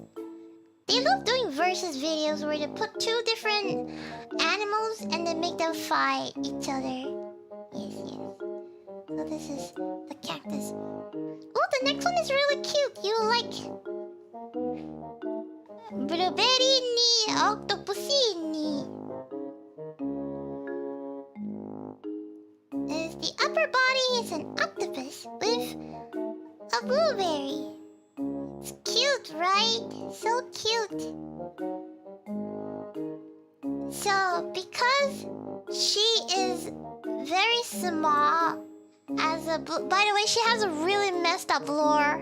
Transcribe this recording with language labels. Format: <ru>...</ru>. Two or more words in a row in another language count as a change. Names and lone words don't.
<en>They love doing versus videos where they put two different animals and then make them fight each other. Yes, yes. So this is the cactus. Oh, the next one is really cute. You like blueberry ni octopusi ni. The upper body is an octopus with a blueberry. It's cute, right? So cute. So, because she is very small as a by the way, she has a really messed up lore.</en>